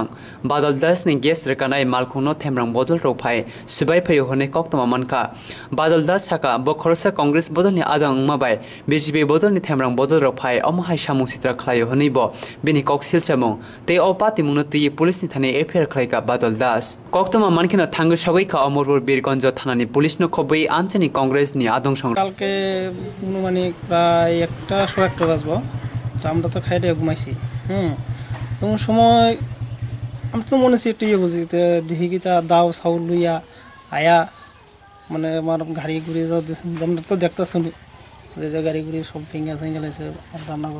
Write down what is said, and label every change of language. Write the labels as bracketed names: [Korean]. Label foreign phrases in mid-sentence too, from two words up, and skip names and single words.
[Kok Borok] badal das ni ges rekanai malkhungno themrang bodol rophai sibai phayo hone koktoma manka badal das saka bokhorsa Congress bodol ni adang mabai BJP bodol ni themrang bodol rophai omhai samung sitra khlayo honi bo bini koksil chamung te o Patimung no ti police ni thane affair khlaika badal das koktoma mankina thangu sagai ka Omorpur birgonjo thana ni police no khobei amchani Congress ni adong [Bangla] কালকে মানে প্রায় 1:00 বাজবো তো আমরা তো খাইতে ঘুমাইছি তখন সময় আমি তো মনে হচ্ছে একটু বুঝি দেখি কি তা দাও চাউল লইয়া আয়া মানে আমার গাড়ি ঘুরে যাও আমরা তো দেখতেছি যে গাড়ি ঘুরে সব ভেঙে গেছে রান্নাঘর